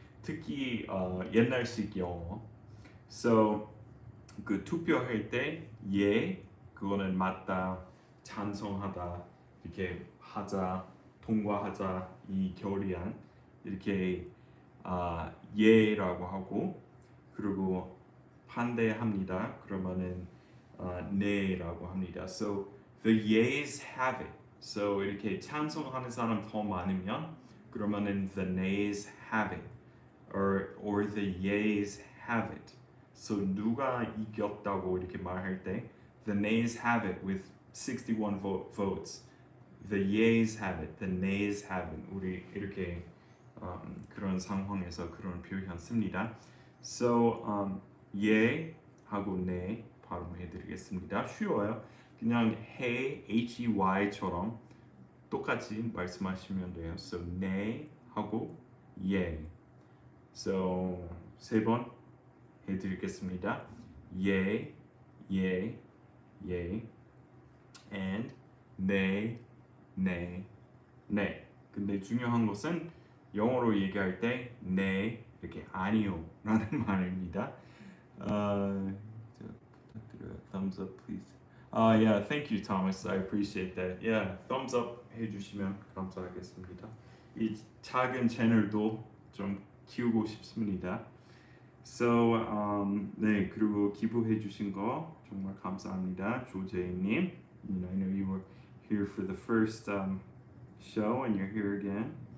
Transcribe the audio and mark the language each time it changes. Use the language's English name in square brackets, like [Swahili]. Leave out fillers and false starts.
[Korean] 특히 옛날식 영어. So 그 투표할 때 예, 그거는 맞다, 찬성하다, 이렇게 하자, 통과하자 이 결의안 이렇게 예라고 하고 그리고 반대합니다. 그러면은 네라고 합니다. [English] So the yeas have it. [Korean] So 이렇게 찬성하는 사람 더 많으면 그러면은 [English] the nays have it, [Korean] or the yeas have it. [English] So [Korean] 누가 이겼다고 이렇게 말할 때 [English] the nays have it with 61 votes. The yeas have it, the nays have it. [Korean] 우리 이렇게 그런 상황에서 그런 표현 씁니다. So 예 하고 네 발음해드리겠습니다. 쉬워요. 그냥 hey, H-E-Y처럼 똑같이 말씀하시면 돼요. So 네 하고 예. So 세 번 해드리겠습니다. 예, 예, 예, and 네, 네, 네. 근데 중요한 것은 영어로 얘기할 때 네 이렇게 아니요라는 말입니다. 부탁드려요. [English] Thumbs up, please. Yeah, thank you, Thomas. I appreciate that. [Korean] Yeah, thumbs up 해주시면 감사하겠습니다. 이 작은 채널도 좀 키우고 싶습니다. So, 네, 그리고 기부해 주신 거 정말 감사합니다. 조재님. [English] I know you were here for the first show and you're here again.